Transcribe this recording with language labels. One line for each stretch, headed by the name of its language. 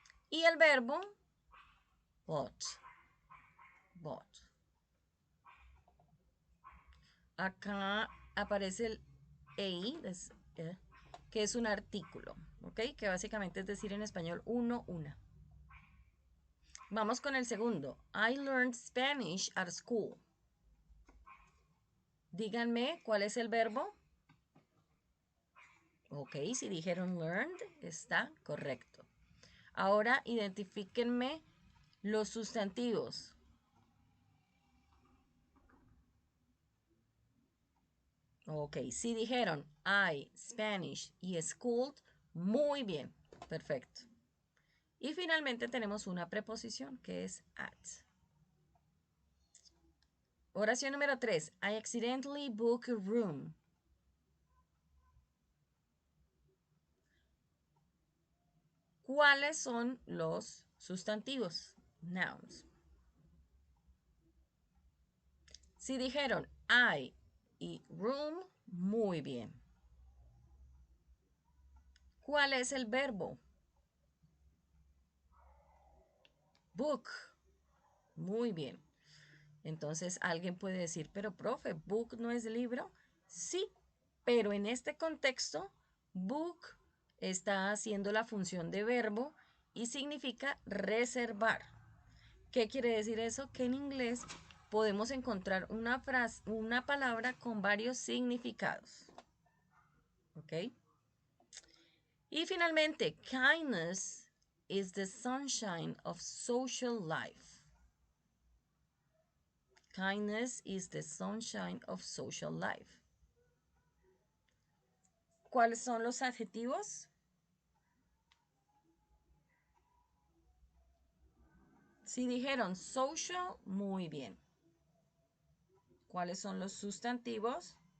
Spanish: Y el verbo, bought. Bought. Acá aparece el a, que es un artículo, ¿ok? Que básicamente es decir en español uno, una. Vamos con el segundo.
English: I learned Spanish at school.
Spanish: Díganme cuál es el verbo. Ok, si dijeron learned, está correcto. Ahora identifíquenme los sustantivos. Ok, si dijeron I, Spanish y schooled, muy bien, perfecto. Y finalmente tenemos una preposición que es at. Oración número 3.
English: I accidentally booked a room.
Spanish: ¿Cuáles son los sustantivos? Nouns. Si dijeron I y room, muy bien. ¿Cuál es el verbo? Book. Muy bien. Entonces alguien puede decir, pero profe, book no es libro. Sí, pero en este contexto, book está haciendo la función de verbo y significa reservar. ¿Qué quiere decir eso? Que en inglés podemos encontrar una frase, una palabra con varios significados. ¿Ok? Y finalmente,
English: kindness is the sunshine of social life. Kindness is the sunshine of social life.
Spanish: ¿Cuáles son los adjetivos? Si dijeron social, muy bien. ¿Cuáles son los sustantivos?